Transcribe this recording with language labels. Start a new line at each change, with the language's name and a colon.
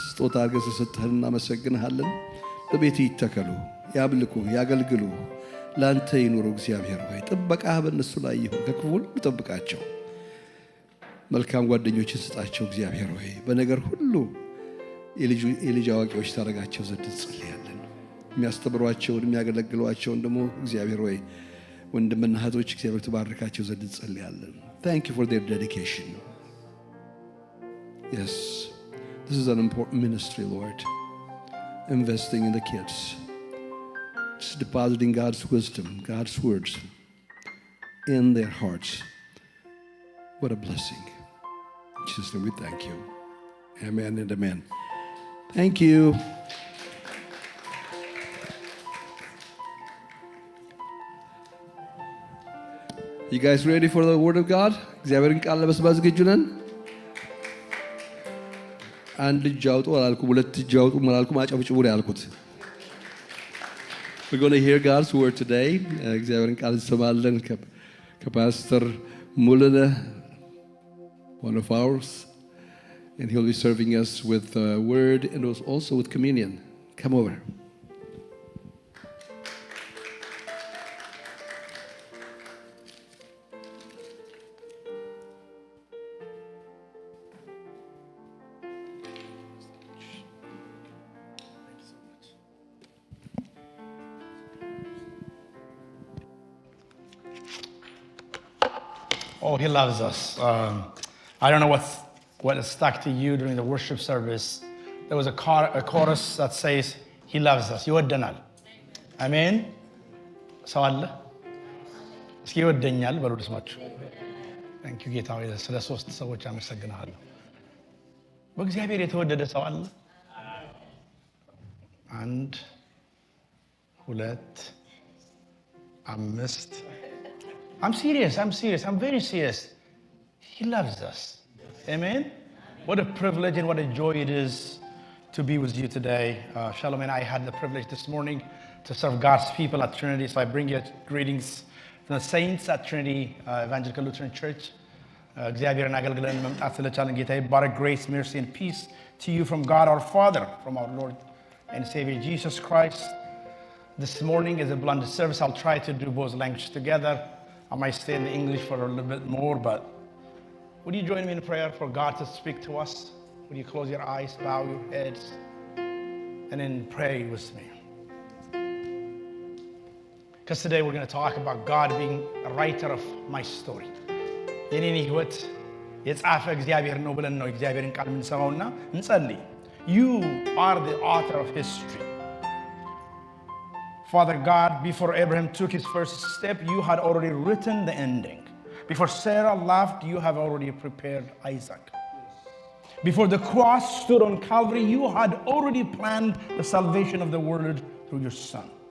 Amharic: ስጦታ አድርገህ ስለሰጠህን እናመሰግንሃለን። በቤትህ ይተከሉ፣ ያምልኩ፣ ያገልግሉ፣ ለአንተ ይኑሩ። እግዚአብሔር ሆይ ጥበቃህ በእነሱ ላይ ይሁን። ከክፉ ሁሉ ጠብቃቸው። መልካም ጓደኞችን ስጣቸው። እግዚአብሔር ሆይ በነገር ሁሉ የልጅ አዋቂዎች ታደርጋቸው ዘንድ እንጸልያለን። የሚያስተምሯቸውን የሚያገለግሏቸውን ደግሞ እግዚአብሔር ወይ ወንድምና እህቶች እግዚአብሔር ትባርካቸው ዘንድ እንጸልያለን።
English: Thank you for their dedication. Yes, this is an important ministry, Lord. Investing in the kids. Just depositing God's wisdom, God's words in their hearts. What a blessing. In Jesus' name we thank you. Amen and amen. Thank you. You guys ready for the word of God?
Amharic: እግዚአብሔርን ቃል ለመስማት ዝግጁ ነን? አንድ እጅ አውጡ አላልኩም፣ ሁለት እጅ አውጡ አላልኩም፣ አጨብጭቡ ነው ያልኩት።
English: We're going to hear God's word today.
Amharic: እግዚአብሔርን ቃል እንሰማለን ከፓስተር ሙሉነ,
English: one of ours, and he'll be serving us with the word and also with communion. Come over. Oh, he loves us. I don't know what stuck to you during the worship service. There was a chorus that says, he loves us.
Amharic: ይወደናል. አሜን። ሰው አለ? እስኪ ይወደኛል በሉ ልስማችሁ። ታንክ ዩ ጌታ ሆይ ስለ ሶስት ሰዎች አመሰግናለሁ። በእግዚአብሔር የተወደደ ሰው አለ? አንድ፣ ሁለት፣ አምስት።
English: I'm serious. I'm very serious. He loves us. Amen. What a privilege and what a joy it is to be with you today. Shalom and I had the privilege this morning to serve God's people at Trinity. So I bring you greetings from the saints at Trinity Evangelical Lutheran Church.
Amharic: እግዚአብሔርን አገልግለን መምጣት ስለቻለን ጌታ ይባረክ።
English: Grace, mercy, and peace to you from God our Father, from our Lord and Savior Jesus Christ. This morning is a blended service. I'll try to do both languages together. I might stay in the English for a little bit more, but would you join me in prayer for God to speak to us? Would you close your eyes, bow your heads, and then pray with me? Because today we're going to talk about God being a writer of my story.
Amharic: የኔን ህይወት የጻፈ እግዚአብሔር ነው ብለን ነው እግዚአብሔርን ቃል የምንሰማውና እንጸልይ።
English: You are the author of history. Father God, before Abraham took his first step, you had already written the ending. Before Sarah laughed, you have already prepared Isaac. Before the cross stood on Calvary, you had already planned the salvation of the world through your Son.